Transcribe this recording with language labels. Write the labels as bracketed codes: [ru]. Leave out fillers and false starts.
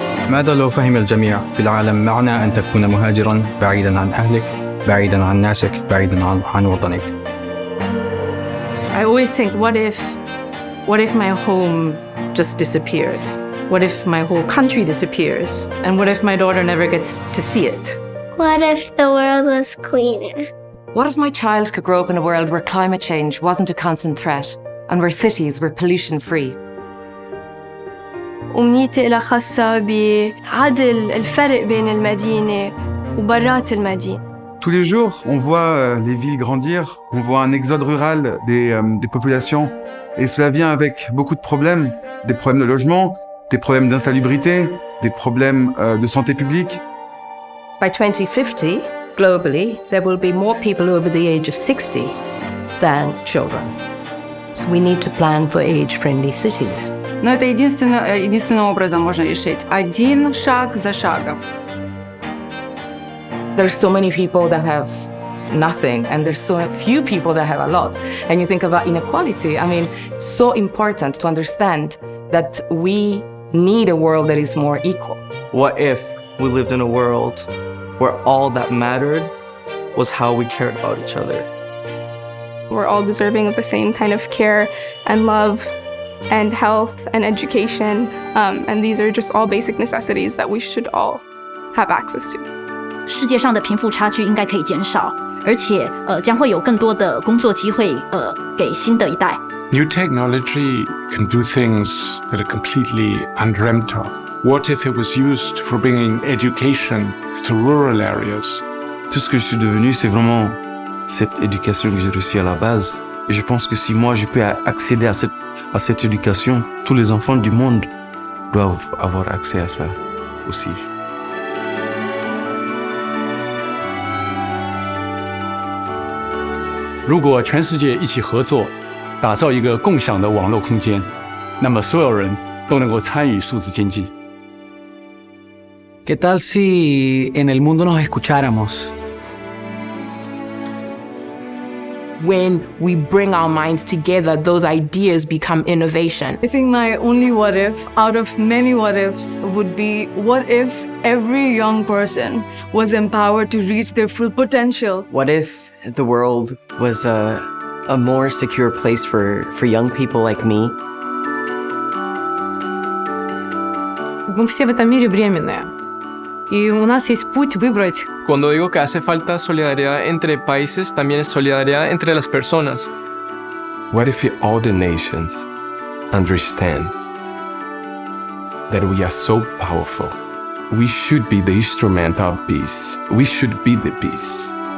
[ar] ماذا لو فهم الجميع في العالم معنى أن تكون مهاجراً بعيداً عن أهلك، بعيداً عن ناسك، بعيداً عن وطنك؟ [en] I always think, what if my home just disappears? What if my whole country disappears? And what if my daughter never gets to see it? What if the world was cleaner? What if my child could grow up in a world where climate change wasn't a constant threat and where cities were pollution-free? [ar] أمنيتي لها خاصة بعدل الفرق بين المدينة وبرات المدينة. [fr] Tous les jours, on voit les villes grandir, on voit un exode rural des populations, et cela vient avec beaucoup de problèmes, des problèmes de logement, des problèmes d'insalubrité, des problèmes de santé publique. [en] By 2050, globally, there will be more people over the age of 60 than children. So we need to plan for age-friendly cities. [ru] Но это единственным образом можно решить. Один шаг за шагом. [en] There's so many people that have nothing, and there's so few people that have a lot. And you think about inequality. It's so important to understand that we need a world that is more equal. What if we lived in a world where all that mattered was how we cared about each other? We're all deserving of the same kind of care and love and health and education. And these are just all basic necessities that we should all have access to. [zh] 世界上的贫富差距应该可以减少，而且将会有更多的工作机会给新的一代。 [en] New technology can do things that are completely undreamt of. What if it was used for bringing education to rural areas? [fr] Tout ce que je suis devenu, c'est vraiment cette éducation que j'ai reçue à la base. Et je pense que si moi je peux accéder à cette éducation, tous les enfants du monde doivent avoir accès à ça aussi. [zh] 如果全世界一起合作，打造一个共享的网络空间，那么所有人都能够参与数字经济。 [es] ¿Qué tal si en el mundo nos escucháramos? [en] When we bring our minds together, those ideas become innovation. I think my only what if, out of many what ifs, would be what if every young person was empowered to reach their full potential? What if the world was a more secure place for young people like me? [ru] Мы все в этом мире временные. Y у нас есть путь выбрать. [es] Cuando digo que hace falta solidaridad entre países, también es solidaridad entre las personas. [en] What if all the nations understand that we are so powerful? We should be the instrument of peace. We should be the peace.